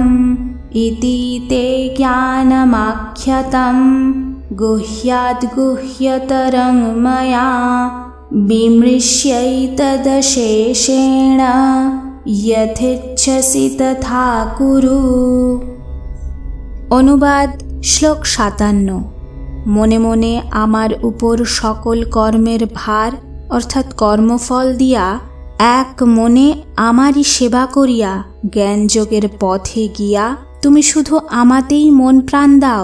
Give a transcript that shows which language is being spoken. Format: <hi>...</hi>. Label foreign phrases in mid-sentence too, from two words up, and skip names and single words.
<sa>इति ते ज्ञानमाख्यातं गुह्याद् गुह्यतरं मया। विमृश्यैतदशेषेण यथेच्छसि तथा कुरु।</sa> <bn>অনুবাদ শ্লোক ৫৭। মনে মনে আমার উপর সকল কর্মের ভার অর্থাৎ কর্মফল দিয়া এক মনে আমারই সেবা করিয়া জ্ঞানযোগের পথে গিয়া তুমি শুধু আমাতেই মন প্রাণ দাও।</bn>